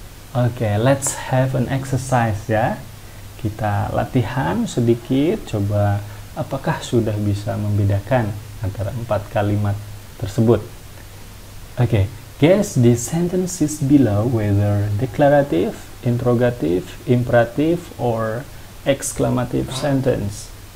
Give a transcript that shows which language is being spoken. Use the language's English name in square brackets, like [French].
[English] Oke, let's have an exercise ya. [Indonesian] Kita latihan sedikit, coba apakah sudah bisa membedakan antara 4 kalimat tersebut. Oke. [English] Guess the sentences below whether declarative, interrogative, imperative, or exclamative sentence.